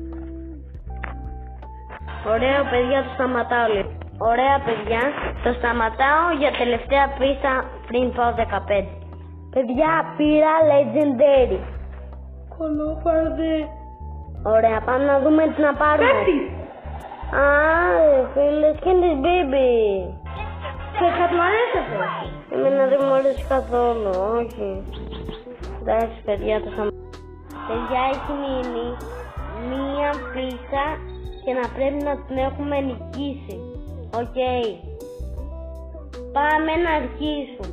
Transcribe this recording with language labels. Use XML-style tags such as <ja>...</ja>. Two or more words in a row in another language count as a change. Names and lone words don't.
<el>Ωραία παιδιά, το σταματάω λίγο. Ωραία παιδιά, το σταματάω για τελευταία πίστα πριν πάω 15. Παιδιά, πήρα Legendary. Κολόφαρδε. Ωραία, πάμε να δούμε τι να πάρουμε. Α, φίλε,</el> <en>skin this baby.</en> <el>Και κάτι μου αρέσει αυτό. Εμένα δεν μου αρέσει καθόλου, όχι. Εντάξει παιδιά, το σταματάω. Παιδιά, έχει μείνει μία πίστα και να πρέπει να την έχουμε νικήσει. Οκ. Πάμε να αρχίσουμε.</el>